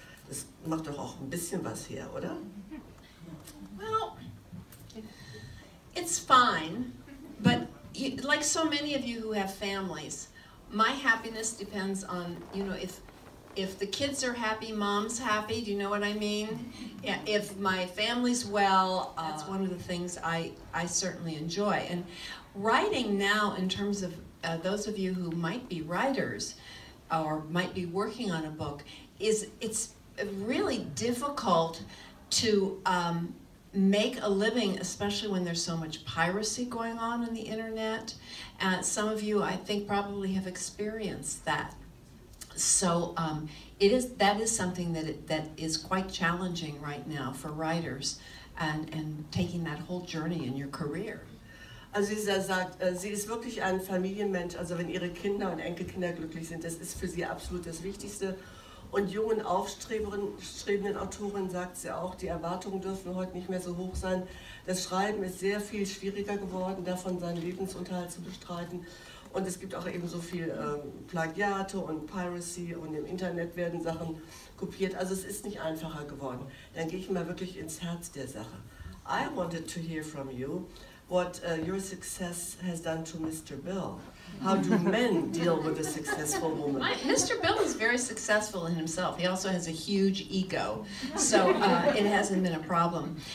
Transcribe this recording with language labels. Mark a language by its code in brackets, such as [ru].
[de] Das macht doch auch ein bisschen was her, oder? [en] Well, it's fine, but like so many of you who have families, my happiness depends on, you know, if the kids are happy, mom's happy, do you know what I mean? Yeah, if my family's well, that's one of the things I certainly enjoy. And writing now, in terms of those of you who might be writers or might be working on a book, it's really difficult to make a living, especially when there's so much piracy going on the internet. Some of you, I think, probably have experienced that. So that is something that is quite challenging right now for writers, and taking that whole journey in your career. [de] Also sie sagt, sie ist wirklich ein Familienmensch, also wenn ihre Kinder und Enkelkinder glücklich sind, das ist für sie absolut das Wichtigste. Und jungen, aufstrebenden Autoren sagt sie auch, die Erwartungen dürfen heute nicht mehr so hoch sein. Das Schreiben ist sehr viel schwieriger geworden, davon seinen Lebensunterhalt zu bestreiten. Und es gibt auch eben so viel Plagiate und Piracy und im Internet werden Sachen kopiert. Also es ist nicht einfacher geworden. Dann gehe ich mal wirklich ins Herz der Sache. [en] I wanted to hear from you what your success has done to Mr. Bill. How do men deal with a successful woman? Mr. Bill is very successful in himself. He also has a huge ego, so it hasn't been a problem.